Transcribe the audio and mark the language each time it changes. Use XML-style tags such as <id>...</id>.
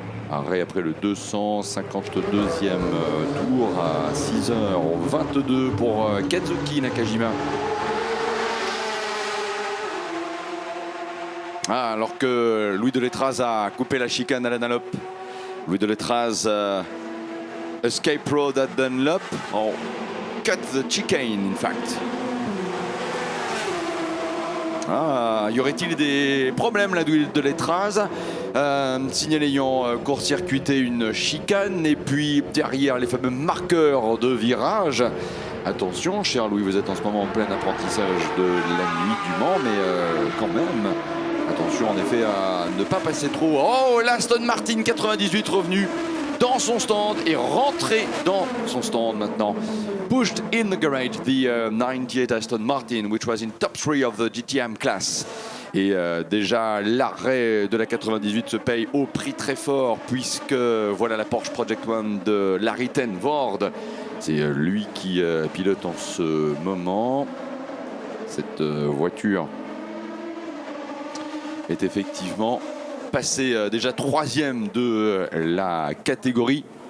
<fr>Arrêt après le 252e tour à 6h22 pour Kazuki Nakajima. Alors que Louis Delétraz a coupé la chicane à la Dunlop.</fr> <en>Louis Delétraz escape road at Dunlop. Oh, cut the chicane in fact.</en> <fr>Ah, y aurait-il des problèmes là de l'étrase? Signal ayant court-circuité une chicane et puis derrière les fameux marqueurs de virage. Attention, cher Louis, vous êtes en ce moment en plein apprentissage de la nuit du Mans, mais quand même, attention en effet à ne pas passer trop. Oh, l'Aston Martin 98 revenu dans son stand et rentré dans son stand maintenant.</fr> <en>Pushed in the garage, the 98 Aston Martin, which was in top 3 of the GTM class.</en> <fr>Et déjà, l'arrêt de la 98 se paye au prix très fort, puisque voilà la Porsche Project One de Larry ten Voorde. C'est lui qui pilote en ce moment. Cette voiture est effectivement passée déjà 3e de la catégorie.</fr>